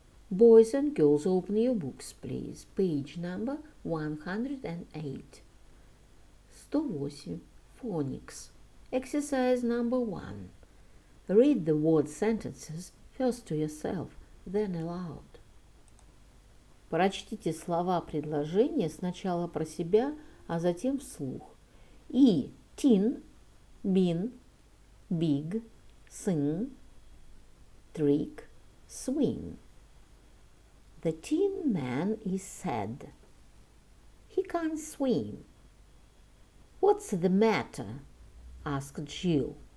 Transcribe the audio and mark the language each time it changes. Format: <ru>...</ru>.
<en>Boys and girls, open your books, please. Page number 108. 108. Phonics. Exercise number 1. Read the word sentences first to yourself, then aloud.</en> <ru>Прочтите слова предложения сначала про себя, а затем вслух.</ru> <en>И tin, bin, big, sing, trick, swing. The Tin Man is sad. He can't swim. What's the matter? asked Jill.</en>